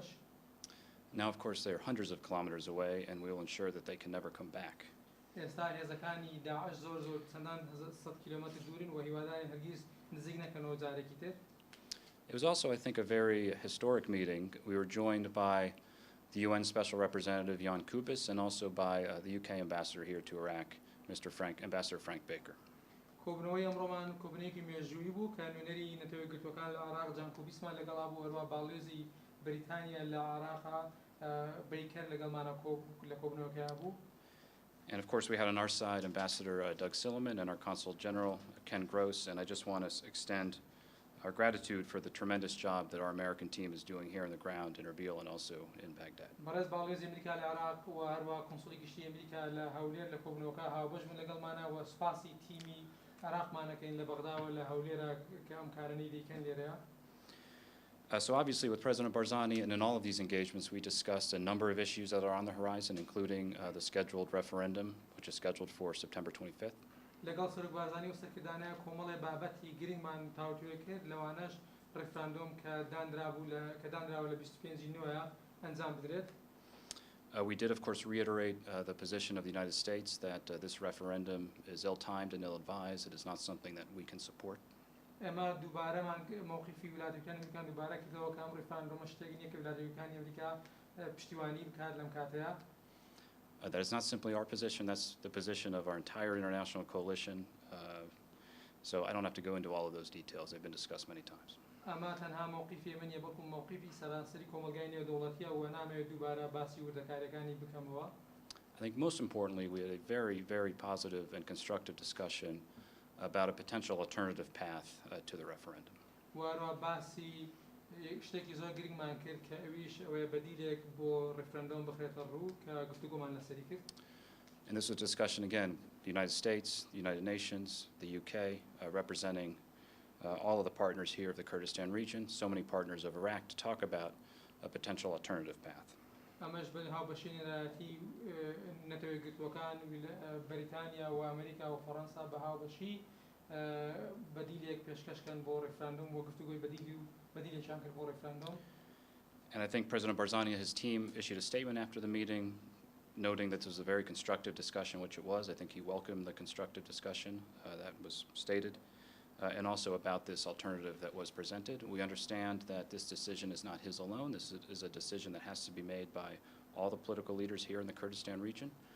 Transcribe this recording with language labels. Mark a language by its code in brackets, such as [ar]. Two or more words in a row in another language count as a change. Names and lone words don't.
[en] Now, of course, they are hundreds of kilometers away, and we will ensure that they can never come back. [ckb] ئێستا هێزەکانی داعش زۆر چەندان 100 کیلۆمەتر دوورن و هیوادارین هەرگیز نزیک نەکەنەوە جارێکی تر. [en] It was also, I think, a very historic meeting. We were joined by the UN Special Representative Jan Kubis and also by the UK Ambassador here to Iraq, Ambassador Frank Baker. [ckb] کۆبنەوەی ئەمڕۆمان کۆبنەیەکی مێژوویی بوو کە نوێنەری نەتەوەی گرتوەکان لە عێراق جان کوبیسمان لەگەڵا بوو هەروە باڵێزی بریتانیا لە عێراقا بیکەر لەگەڵمانە لە کۆبنەوەکەیان بوو. [en] And of course, we had on our side Ambassador Doug Silliman and our Consul General Ken Gross, and I just want to extend our gratitude for the tremendous job that our American team is doing here on the ground in Erbil and also in Baghdad. [ckb] بەڕێز باڵێزی ئەمریکا لە عێراق و هەروە کۆنسوڵی گشتی ئەمریکا لە هەولێر لە کۆبنەوەکە هاوبەش بوون لەگەڵمانە و سپاسی تیمی عێراقمانەکەین لە بەغداوە لە هەولێرە کە ئەم کارانەی دەیکەن لێرەیە. [en] So obviously with President Barzani and in all of these engagements, we discussed a number of issues that are on the horizon, including the scheduled referendum, which is scheduled for September 25th. [ckb] لەگەڵ سەرۆک بارزانی و سەرکردانەیە کۆمەڵێ بابەتی گرنگمان تاوتوێ کرد لەوانەش ڕێفراندۆم کە دانراوە لە 25 نوێیە ئەنجام بدرێت. [en] We did, of course, reiterate the position of the United States that this referendum is ill-timed and ill-advised. It is not something that we can support. [ckb] ئێمە دووبارەمان مۆقیفی ویلایەتەکانی ئەمریکا دووبارە کردەوە کە ئەم ڕێفراندۆمە شتێکی نییە کە ویلایەتەکانی ئەمریکا پشتیوانی بکات لەم کاتەیە. [en] That is not simply our position, that's the position of our entire international coalition. So I don't have to go into all of those details. They've been discussed many times. [ckb] ئەمە تەنها مووقیفی منیە بەڵکو مووقیفی سەرانسەری کۆمەلگای نێودەوڵەتیە و نامەوێت دووبارە باسی وردەکاریەکانی بکەمەوە. [en] I think most importantly, we had a very, very positive and constructive discussion about a potential alternative path to the referendum. [ckb] واروا باسی شتێکی زۆر گرنگمان کرد کە ئەویش ئەوەیە بەدیلێک بۆ ڕێفرەندۆم بخرێتە ڕوو کە گفتوگۆمان لەسەری کرد. [en] And this was a discussion, again, the United States, the United Nations, the UK, representing all of the partners here of the Kurdistan region, so many partners of Iraq, to talk about a potential alternative path. [ckb] ئەمەش هاوبەشینی لایەتی نەتەوەی گرتوەکان بەریتانیا و ئەمریکا و فەڕەنسا بە هاوبەشی بەدیلێک پێشکەشکەن بۆ ڕێفراندۆم بۆ گفتوگۆی بەدیلێکیان کرد بۆ ڕێفراندۆم. [en] And I think President Barzani and his team issued a statement after the meeting noting that this was a very constructive discussion, which it was. I think he welcomed the constructive discussion that was stated, and also about this alternative that was presented. We understand that this decision is not his alone. This is a decision that has to be made by all the political leaders here in the Kurdistan region.